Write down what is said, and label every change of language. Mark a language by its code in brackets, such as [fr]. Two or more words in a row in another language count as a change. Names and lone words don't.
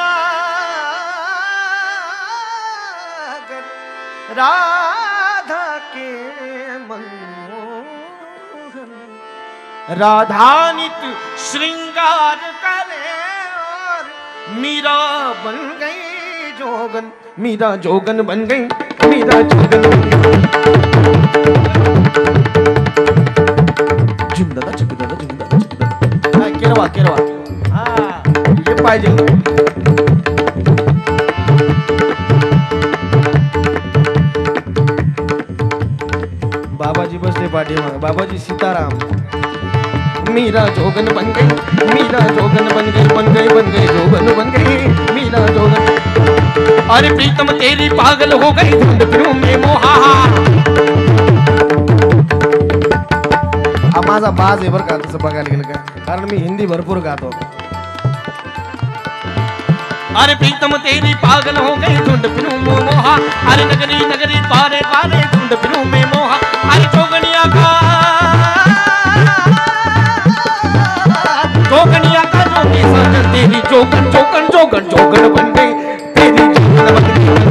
[hi] नागर राधा के मनमोहन राधानित श्रृंगार करे और मीरा बन गई जोगन मीरा जोगन बन गई मीरा जोगन झुंदादा झुंदादा झुंदादा झुंदादा केरवा केरवा हाँ [mr] ये पाहिजे बाबाजी बसले पाठीमागे [hi] बाबाजी सीताराम मीरा जोगन बन गई मीरा जोगन बन गई बन गई बन गई जोगन बन गई मीरा जोगन अरे प्रीतम तेरी पागल हो गई धुंध फिरूं में मोहा [mr] हा माझा बाज आहे बरं का तसं बघायला गेलं का कारण मी हिंदी भरपूर गातो [hi] अरे प्रीतम तेरी पागल हो गई धुंध फिरूं में मोहा अरे नगरी नगरी पारे पारे धुंध फिरूं में मोहा अरे जोगनिया का जोगनिया का जोगी साजन तेरी जोगन जोगन जोगन जोगन बन गई तेरी जोगन बन गई